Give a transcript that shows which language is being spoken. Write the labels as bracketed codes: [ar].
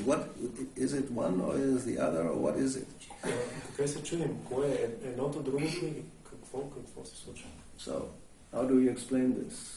[en] What is it one or is the other or what is it? [bg] Така се чудим, кое е едното, другото и какво се случва. [en] So, how do you explain this?